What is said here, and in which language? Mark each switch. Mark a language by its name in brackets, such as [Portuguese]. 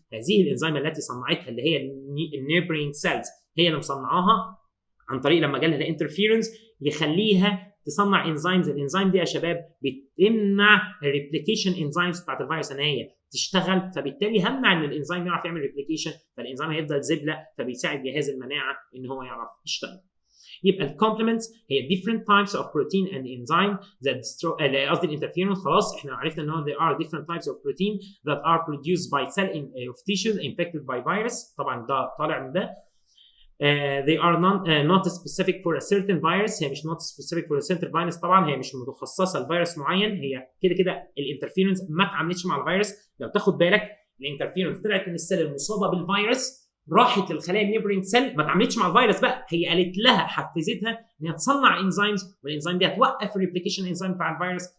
[Arabic] هذه الانزيم التي صنعتها اللي هي النيبرينج سيلز هي اللي مصنعاها عن طريق لما جالها الانترفيرنس يخليها تصنع انزيمز. الانزيم دي يا شباب بتمنع الريبليكيشن انزيمز بتاعت الفيروس ان هي تشتغل. فبالتالي همنع ان الانزيم يعرف يعمل ريبليكيشن فالانزيم هيفضل زبله فبيساعد جهاز المناعه ان هو يعرف يشتغل. يبقى الكومبلمنتس هي [English] different types of protein and enzyme that destroy [Arabic] قصدي الانترفيرنس. خلاص احنا عرفنا ان هو [English] there are different types of protein that are produced by cell of tissues infected by virus. [Arabic] طبعا ده طالع من ده. [English] They are not specific for a certain virus. [Arabic] هي مش [English] not specific for a certain virus. [Arabic] طبعا هي مش متخصصه لفيروس معين. هي كده كده الانترفيرنس ما اتعاملتش مع الفيروس. لو تاخد بالك الانترفيرنس طلعت من السيل المصابه بالفيروس راحت للخلايا النيبرينج سيل ما اتعاملتش مع الفيروس بقى. هي قالت لها حفزتها ان هي تصنع انزيمز والانزيم دي هتوقف الريبليكيشن انزيم بتاع الفيروس.